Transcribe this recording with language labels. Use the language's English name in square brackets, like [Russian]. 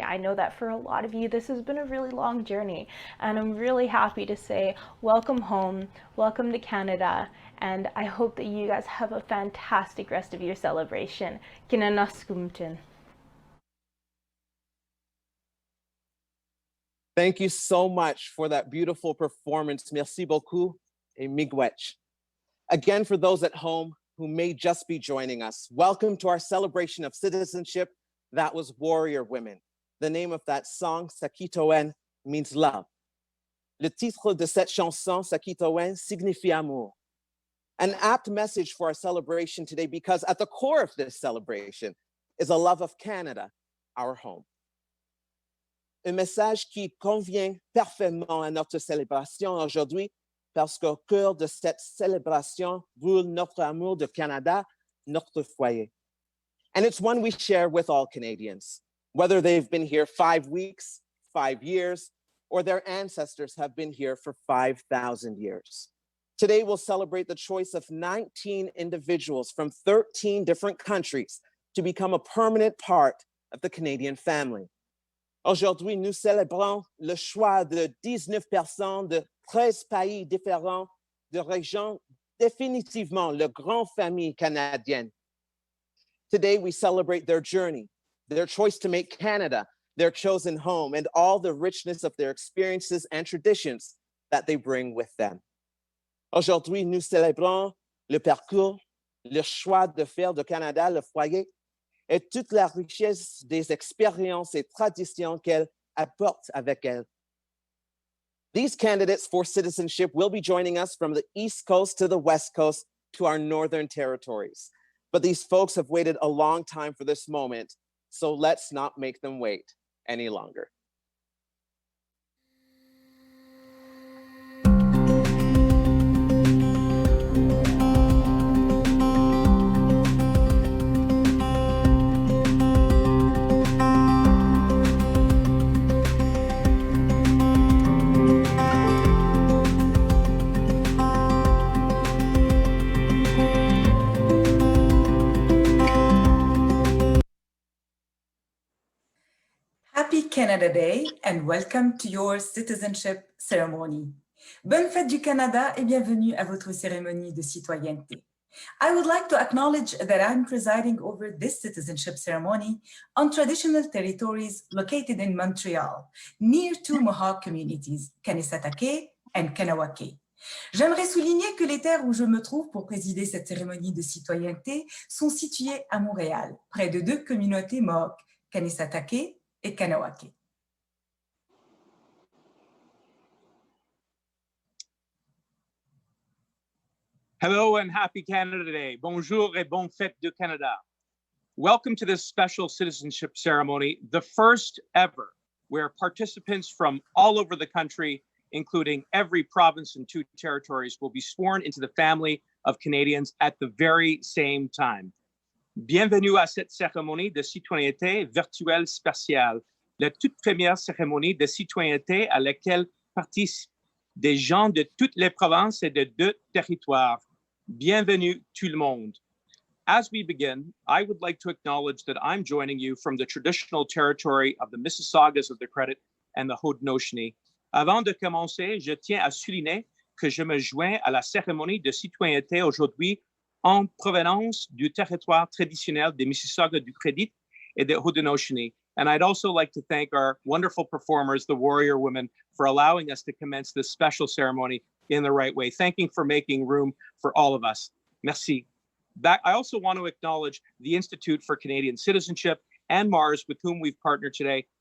[English] I know that for a lot of you, this has been a really long journey, and I'm really happy to say welcome home, welcome to Canada, and I hope that you guys have a fantastic rest of your celebration. [Cree] Kinanaskumtin. [English] Thank you so much for that beautiful performance. [French] Merci beaucoup et miigwech. [English] Again, for those at home who may just be joining us, welcome to our celebration of citizenship. That was Warrior Women. The name of that song, Sakitoen, means love. [French] Le titre de cette chanson, Sakitoen, signifie amour. [English] An apt message for our celebration today, because at the core of this celebration is a love of Canada, our home. [French] Un message qui convient parfaitement à notre célébration aujourd'hui, parce qu'au cœur de cette célébration brûle notre amour de Canada, notre foyer. [English] And it's one we share with all Canadians, whether they've been here 5 weeks, 5 years, or their ancestors have been here for 5,000 years. Today, we'll celebrate the choice of 19 individuals from 13 different countries to become a permanent part of the Canadian family. [French] Aujourd'hui, nous célébrons le choix de 19 personnes de 13 pays différents, de régions, définitivement la grande famille canadienne. [English] Today, we celebrate their journey, their choice to make Canada their chosen home, and all the richness of their experiences and traditions that they bring with them. [French] Aujourd'hui, nous célébrons le parcours, le choix de faire de Canada le foyer, et toute la richesse des expériences et traditions qu'elle apporte avec elle. [English] These candidates for citizenship will be joining us from the East Coast to the West Coast to our northern territories. But these folks have waited a long time for this moment, so let's not make them wait any longer. Happy Canada Day and welcome to your citizenship ceremony. [French] Bonne fête du Canada et bienvenue à votre cérémonie de citoyenneté. [English] I would like to acknowledge that I'm presiding over this citizenship ceremony on traditional territories located in Montreal, near two Mohawk communities, Kanesatake and Kanawake. [French] J'aimerais souligner que les terres où je me trouve pour présider cette cérémonie de citoyenneté sont situées à Montréal, près de deux communautés Mohawk, Kanesatake et Kanawake. [English] Hello and happy Canada Day. [French] Bonjour et bonne fête du Canada. [English] Welcome to this special citizenship ceremony, the first ever, where participants from all over the country, including every province and two territories, will be sworn into the family of Canadians at the very same time. [French] Bienvenue à cette cérémonie de citoyenneté virtuelle spatiale, la toute première cérémonie de citoyenneté à laquelle participent des gens de toutes les provinces et de deux territoires. Bienvenue tout le monde. [English] As we begin, I would like to acknowledge that I'm joining you from the traditional territory of the Mississaugas of the Credit and the Haudenosaunee. [French] Avant de commencer, je tiens à souligner que je me joins à la cérémonie de citoyenneté aujourd'hui en provenance du territoire traditionnel des Mississaugas du Credit et de Haudenosaunee. [English] And I'd also like to thank our wonderful performers, the Warrior Women, for allowing us to commence this special ceremony in the right way. Thanking for making room for all of us. Merci. I also want to acknowledge the Institute for Canadian Citizenship and Mars, with whom we've partnered today.